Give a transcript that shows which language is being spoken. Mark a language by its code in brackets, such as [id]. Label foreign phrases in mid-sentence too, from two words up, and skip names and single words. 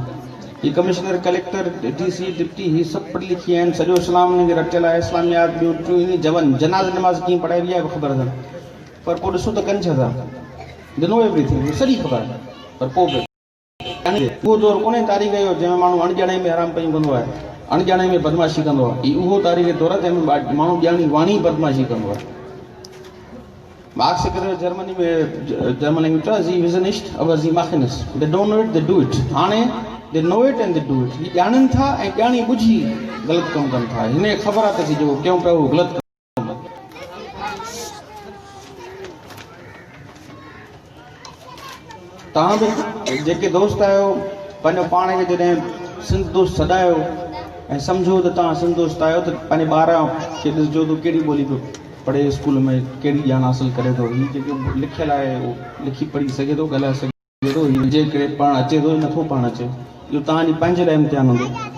[sd] हीअ कमिश्नर कलेक्टर DC डिप्टी हीअ सभु पढ़ी लिखी आहिनि, सॼो इस्लाम हुनखे रटियल आहे, इस्लामियात ॿियो टियों इन जनाज़ नमाज़ कीअं पढ़ाइबी आहे ख़बर अथनि, पर पोइ ॾिसो त कनि छा था, ॾिनो एवरीथिंग सॼी ख़बर आहे, पर पोइ बि उहो दौरु कोन्हे तारीख़ जो जंहिंमें माण्हू अणॼाणे में हराम पयूं कंदो आहे, अणॼाणे में बदमाशी कंदो आहे। हीअ उहो तारीख़ दौरु आहे जंहिंमें माण्हू ॼाणी वाणी बदमाशी कंदो आहे। मार्क्स करे जर्मनी में [en] German language [sd] चयो [de] sie wissen's nicht, aber sie machen's, [en] they don't know it they do it. हाणे they know it and they do it. [sd] हीअ ॼाणनि था ऐं ॼाणी ॿुझी ग़लति कमु कनि था, हिन ख़बर आहे त जेको कयूं पिया उहो ग़लति कमु। तव्हां बि जेके दोस्त आहियो, पंहिंजो पाण खे जॾहिं सिंध दोस्त सॾायो ऐं सम्झो त तव्हां सिंध दोस्त आहियो त पंहिंजे ॿार खे ॾिसजो त कहिड़ी ॿोली पियो पढ़े, स्कूल में कहिड़ी ॼाण हासिलु करे थो, हीअ जेको लिखियलु आहे उहो लिखी पढ़ी सघे थो, ॻाल्हाए सघे थो, हीअ जेकॾहिं पढ़णु अचे थो नथो पढ़णु अचे, इहो तव्हांजी पंहिंजे लाइ इम्तिहान हूंदो।